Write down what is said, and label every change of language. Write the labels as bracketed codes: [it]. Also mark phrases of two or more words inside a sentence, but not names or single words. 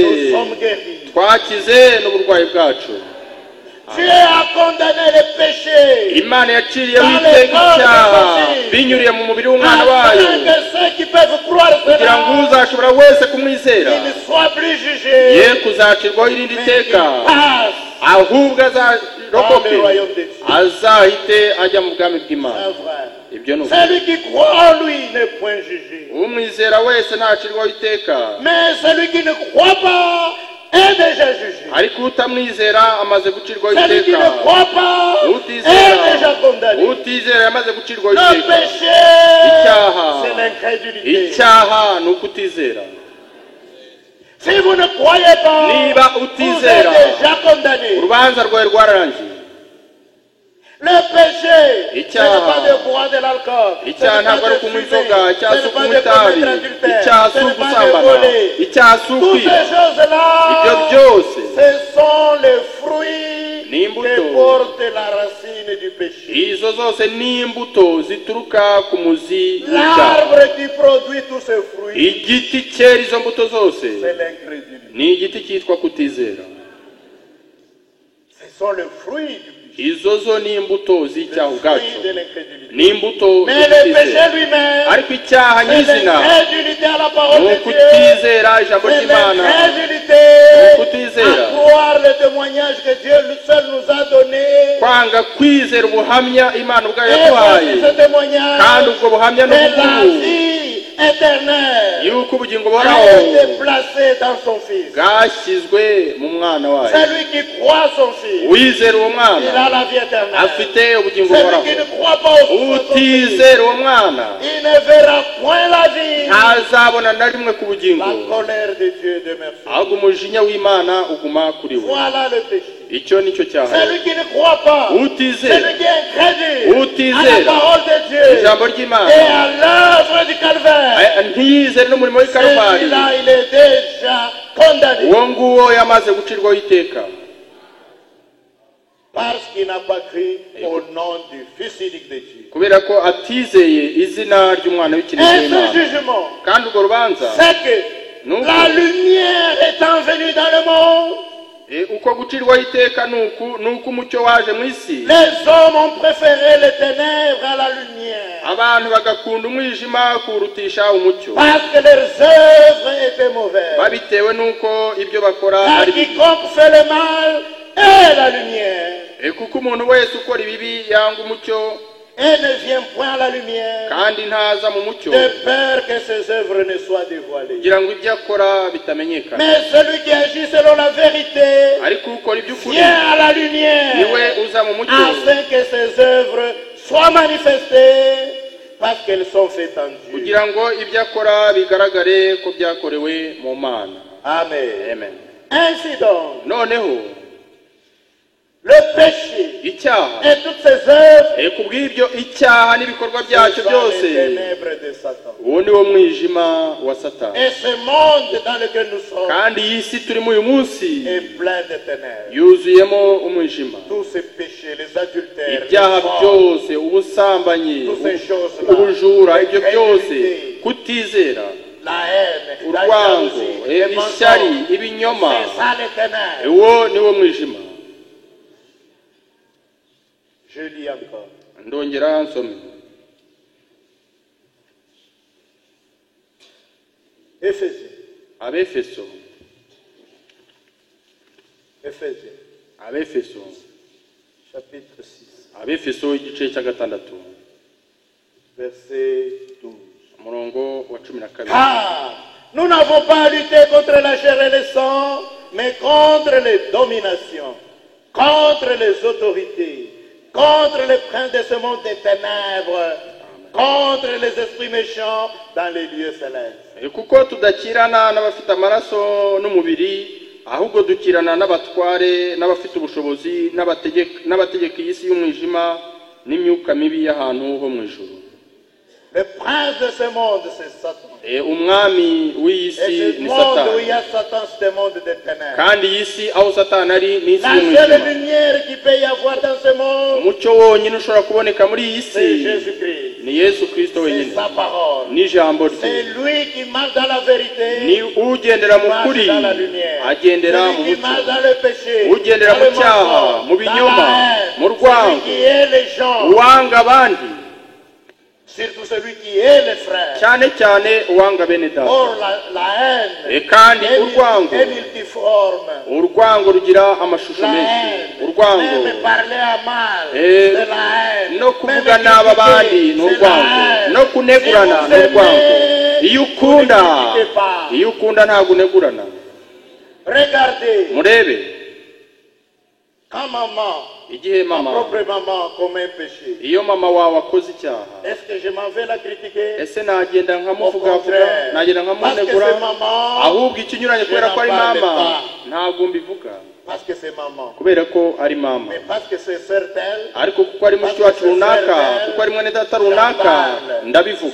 [fr] nous sommes guéris. [rw] twakize n'uburwayi bwacu. [fr] Dieu a condamné les péchés. [rw] Imana yaciriyeho iteka icyaha binyuriye mu mubiri w'umwana wayo, [fr] Afin que ceux qui peuvent croire [rw] kugira ngo [fr] cela, [rw] uzashobora wese kumwizera [fr] ils ne soient plus jugés, [rw] ye kuzacirwaho irindi [fr] mais [rw] teka, [fr] qu'ils passent [rw] ahubwo [fr] dans [rw] azarokoke [fr] le royaume de Dieu. [rw] azahite ajya mu bwami bw'Imana. [fr] C'est vrai. [rw] Ibyo ni ukuri. [fr] Celui qui croit en lui n'est point jugé. [rw] umwizera wese ntacirwaho iteka, [fr] Mais celui qui ne croit pas est déjà jugé. [rw] ariko utamwizera amaze gucirwaho [fr] Celui qui [rw] iteka. [fr] ne croit pas est déjà condamné. [rw] utizera yamaze gucirwaho [fr] Le [rw] iteka. [fr] péché, [rw] Icyaha. [fr] c'est l'incrédulité. [rw] icyaha ni ukutizera. [fr] Si vous ne croyez pas, [rw] Niba [fr] vous êtes [rw] utizera, [fr] déjà condamné. [rw] urubanza rwawe rwararangiye. [fr] Le péché, ce n'est [rw] Icyaha. [fr] pas de boire de l'alcool, ce n'est [rw] icyaha [fr] pas [rw] ntabwo ari [fr] de [rw] ukunywa [fr] fumer, [rw] inzoga, icyaha [fr] ce [rw] si [fr] n'est pas [rw] ukunywa [fr] de [rw] itabi, [fr] commettre adultère, [rw] icyaha [fr] ce [rw] si [fr] n'est pas de [rw] ugusambana, [fr] voler. [rw] icyaha si [fr] Toutes [rw] ukwiba. [fr] ces choses-là, [rw] Ibyo byose [fr] ce sont les fruits [rw] ni imbuto. [fr] qui portent la racine du péché. [rw] izo zose ni imbuto zituruka ku muzi w'icyaha. [fr] L'arbre qui produit tous ces fruits, [rw] igiti cyera izo mbuto zose [fr] c'est l'incrédulité. [rw] ni igiti cyitwa kutizera. [fr] Ce sont les fruits du péché. [rw] izo zo ni imbuto z'icyaha [fr] Les [rw] ubwacu, [fr] fruits de l'incrédulité. [rw] ni imbuto [fr] Mais le péché [rw] z'ukutizera. [fr] lui-même, [rw] ariko icyaha [fr] c'est [rw] nyizina [fr] l'incrédulité à la parole [rw] ni [fr] de Dieu. [rw] ukutizera ijambo [fr] C'est [rw] ry'Imana, [fr] l'incrédulité [rw] Ukutizera. [fr] à croire le témoignage que Dieu seul nous a donné. [rw] kwanga kwizera ubuhamya Imana ubwayo [fr] Et [rw] yaduhaye, [fr] voici ce témoignage [rw] kandi ubwo buhamya ni [fr] de la [rw] ubw'ubu [fr] vie éternelle [rw] yuko ubugingo [fr] a [rw] buhoraho [fr] été placé dans son Fils. [rw] bwashyizwe mu mwana wayo. [fr] Celui qui croit son Fils, [rw] Wizera uwo [fr] il [rw] mwana [fr] a la vie éternelle. [rw] afite ubugingo [fr] Celui [rw] buhoraho. [fr] qui ne croit pas au Fils, [rw] utizera uwo mwana [fr] il ne verra point la vie. [rw] ntazabona na rimwe ku bugingo, [fr] La colère de Dieu demeure sur lui. [rw] ahubwo umujinya w'Imana uguma kuri we. [fr] Voilà le péché. [rw] icyo nicyo cyaha. [fr] Celui qui ne croit pas, [rw] utizera [fr] celui qui est incrédule [rw] Utizera. [fr] à la parole de Dieu [rw] ijambo [fr] et [rw] ry'Imana, [fr] à l'œuvre du Calvaire, [rw] ntiyizere n'umurimo w'i Karuvali, [fr] celui-là, il est déjà condamné [rw] uwo nguwo yamaze gucirwaho iteka, [fr] parce qu'il n'a pas cru au nom du Fils unique de Dieu. [rw] kubera ko atizeye izina ry'umwana w'ikinege [fr] Et ce [rw] w'Imana. [fr] jugement, [rw] kandi urwo rubanza [fr] c'est que [rw] Nuko. [fr] la lumière étant venue dans le monde, [rw] uko gucirwaho iteka ni uko umucyo waje mu isi, [fr] les hommes ont préféré les ténèbres à la lumière, [rw] abantu bagakunda umwijima kuwurutisha umucyo, [fr] parce que leurs œuvres étaient mauvaises. [rw] babitewe n'uko ibyo bakora [fr] Car [rw] ari bibi. [fr] quiconque fait le mal est la lumière [rw] kuko umuntu wese ukora ibibi yanga umucyo [fr] et ne vient point à la lumière [rw] kandi ntaza mu mucyo, [fr] de peur que ses œuvres ne soient dévoilées. [rw] kugira ngo ibyo akora bitamenyekana. [fr] Mais celui qui agit selon la vérité [rw] ariko ukora iby'ukuri [fr] vient à la lumière [rw] niwe uza mu mucyo, [fr] afin que ses œuvres soient manifestées parce qu'elles sont faites en Dieu. [rw] kugira ngo ibyo akora bigaragare ko byakorewe mu Mana. [fr] Amen. [rw] Amen. [fr] Ainsi donc, [rw] noneho [fr] le péché [rw] icyaha [fr] et toutes ses œuvres, [rw] kubw'ibyo icyaha n'ibikorwa byacyo [fr] ce sont [rw] byose [fr] les ténèbres de Satan. [rw] uwo ni wo mwijima wa Satani. [fr] Et ce monde dans lequel nous sommes [rw] kandi iyi si turimo uyu munsi [fr] est plein de ténèbres. [rw] yuzuyemo umwijima. [fr] Tous ces péchés, les adultères, [rw] ibyaha [fr] les vols, [rw] byose, ubusambanyi, [fr] toutes ces choses-là, [rw] ubujura, ibyo byose, [fr] l'incrédulité, [rw] kutizera, [fr] la haine, la [rw] urwango, [fr] jalousie, les [rw] ishyari, [fr] mensonges, [rw] ibinyoma, [fr] c'est ça les ténèbres. [rw] uwo ni wo mwijima. [fr] Je lis encore. [rw] ndongera nsome [fr] Éphésiens. [rw] Abefeso, [fr] Éphésiens, [rw] Abefeso, [fr] chapitre 6, [rw] Abefeso igice cya gatandatu [fr] verset 12. [rw] umurongo wa 12. [fr] Car nous n'avons pas à lutter contre la chair et le sang, mais contre les dominations, contre les autorités, contre les princes de ce monde des ténèbres, contre les esprits méchants dans les lieux célestes. [rw] kuko tudakirana n'abafite amaraso n'umubiri, ahubwo dukirana n'abatware n'abafite ubushobozi n'abategeka iyi si y'umwijima n'imyuka mibi y'ahantu ho mu ijuru. [fr] Le prince de ce monde, c'est Satan. [rw] umwami w'iyi [fr] Et [rw] si [fr] ce [rw] ni [fr] monde où il y [rw] Satani, [fr] a Satan, c'est un monde des ténèbres. [rw] kandi iyi si aho Satani ari ni isi [fr] La seule [rw] y'umwijima. [fr] lumière qui peut y avoir dans ce monde, [rw] umucyo wonyine ushobora kuboneka muri iyi [fr] c'est [rw] si [fr] Jésus-Christ. [rw] ni Yesu Kristo [fr] C'est [rw] wenyine, [fr] sa parole. [rw] n'ijambo [fr] C'est [rw] rye. [fr] lui qui marche dans la vérité. [rw] ni ugendera mu [fr] marche [rw] kuri [fr] dans la lumière. [rw] agendera mu [fr] Celui qui marche [rw] mucyo, [fr] dans le péché, [rw] ugendera [fr] dans [rw] mu [fr] le [rw] cyaha, [fr] mensonge, [rw] mu [fr] dans [rw] binyoma, [fr] la haine, [rw] mu rwango, [fr] celui qui est les gens, [rw] uwanga abandi, [fr] surtout celui qui est les frères. [rw] cyane cyane uwanga bene data. [fr] Or la haine [rw] kandi [fr] est [rw] urwango [fr] multiforme. [rw] urwango rugira amashusho [fr] La [rw] menshi. [fr] haine, [rw] urwango [fr] même parler à mal, Eh, c'est la haine. [rw] no kuvuga nabi abandi ni urwango, no kunegurana ni urwango. iyo ukunda ntabwo unegurana. [fr] Regardez, [rw] murebe [fr] quand maman, [rw] igihe [fr] ma [rw] mama, [fr] propre maman commet un péché, [rw] iyo mama wawe akoze icyaha, [fr] est-ce que je m'en vais la critiquer? [rw] ese nagenda [fr] Au [rw] nkamuvugavuga, [fr] contraire, [rw] nagenda [fr] parce que [rw] nkamunegura? [fr] c'est maman, [rw] ahubwo ikinyuranye kubera ko ari [fr] Je n'en [rw] mama [fr] parle [rw] ntabwo mbivuga, [fr] parce que c'est maman, [rw] kubera ko ari mama. [fr] mais parce que c'est certain, [rw] ariko kuko ari mushiki wacu runaka, kuko ari mwene data runaka, ndabivuga.